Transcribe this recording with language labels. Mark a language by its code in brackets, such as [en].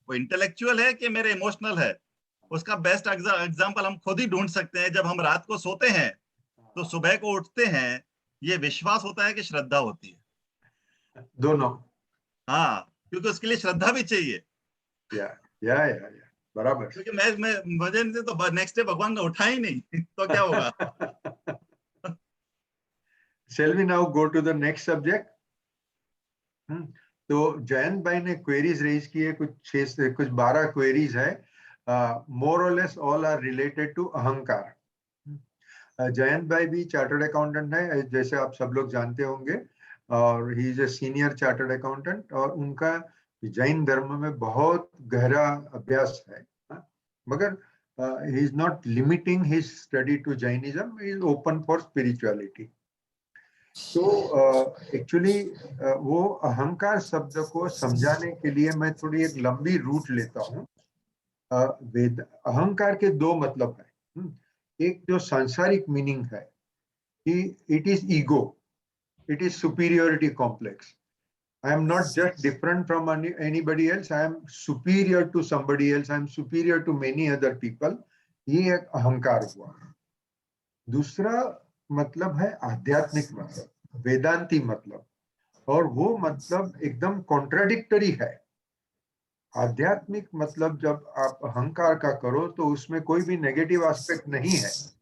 [hi] वो इंटेलेक्चुअल है कि मेरे इमोशनल है. उसका बेस्ट एग्जांपल हम खुद ही ढूंढ सकते हैं. जब हम रात को सोते हैं तो सुबह को उठते हैं, ये विश्वास होता है कि श्रद्धा होती है. दोनों. हाँ, क्योंकि उसके लिए श्रद्धा भी चाहिए. या बराबर. क्योंकि मुझे तो नेक्स्ट डे भगवान ने उठा ही नहीं तो क्या होगा. [en] Shall we now go to the next subject? [hi] तो जयंत भाई ने क्वेरीज रेज की है, कुछ 12 क्वेरीज है. [en] more और less all are related to [hi] अहंकार. जयंत भाई भी चार्टर्ड अकाउंटेंट है, जैसे आप सब लोग जानते होंगे, और [en] He is a senior chartered accountant. [hi] और उनका जैन धर्म में बहुत गहरा अभ्यास है. मगर [en] he is not limiting his study to Jainism. He is open for spirituality. [hi] तो एक्चुअली वो अहंकार शब्द को समझाने के लिए मैं थोड़ी एक लंबी रूट लेता हूँ. अहंकार के 2 मतलब है. एक जो सांसारिक मीनिंग है कि [en] It is ego, it is superiority complex. I am not just different from anybody else. I am superior to somebody else. I am superior to many other people. [hi] ये एक अहंकार हुआ. दूसरा मतलब है आध्यात्मिक मतलब, वेदांती मतलब, और वो मतलब एकदम कॉन्ट्राडिक्टरी है. आध्यात्मिक मतलब जब आप अहंकार का करो तो उसमें कोई भी नेगेटिव एस्पेक्ट नहीं है.